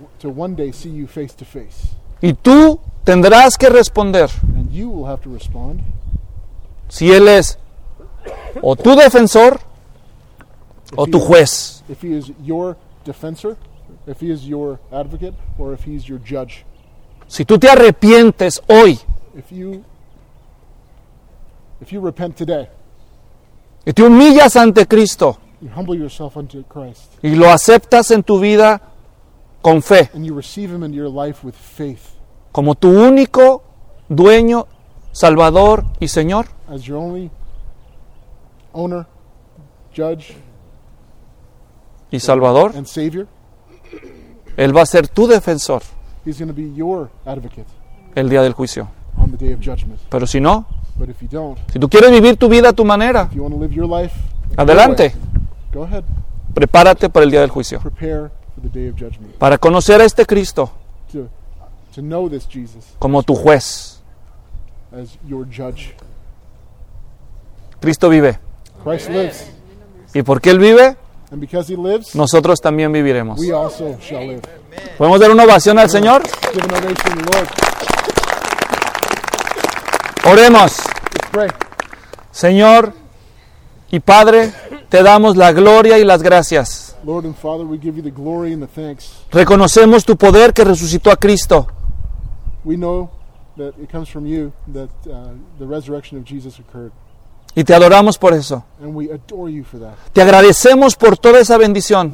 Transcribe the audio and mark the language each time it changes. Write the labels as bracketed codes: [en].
[en] To one day see you face to face. [es] Y tú tendrás que responder. [en] And you will have to respond. [es] Si Él es o tu defensor o tu juez. [en] If he is your defensor, if he is your advocate, or if he is your judge. [es] Si tú te arrepientes hoy, [en] if you repent today, [es] y te humillas ante Cristo, [en] you humble yourself unto Christ, [es] y lo aceptas en tu vida con fe, [en] and you receive him into your life with faith, [es] como tu único dueño Salvador y Señor. [en] As your only owner, judge, [es] y Salvador. [en] And savior. [es] Él va a ser tu defensor. [en] He's going to be your advocate. [es] El día del juicio. [en] On the day of judgment. [es] Pero si no. [en] But if you don't, [es] si tú quieres vivir tu vida a tu manera. [en] If you want to live your life, [es] adelante. [en] Go ahead. [es] Prepárate para el día del juicio. [en] Prepare for the day of judgment. [es] Para conocer a este Cristo. [en] To know this Jesus. [es] Como tu juez. [en] As your judge. [es] Cristo vive. [en] Christ lives. [es] ¿Y porque Él vive? [en] And because He lives, [es] nosotros también viviremos. [en] We also shall live. [es] ¿Podemos dar una ovación al Señor? [en] Give an ovation to the Lord. [es] Oremos. [en] Let's pray. [es] Señor y Padre, te damos la gloria y las gracias. [en] Lord and Father, we give you the glory and the thanks. [es] Reconocemos tu poder que resucitó a Cristo. [en] We know that it comes from you that the resurrection of Jesus occurred. [es] Y te adoramos por eso. [en] And we adore you for that. [es] Te agradecemos por toda esa bendición.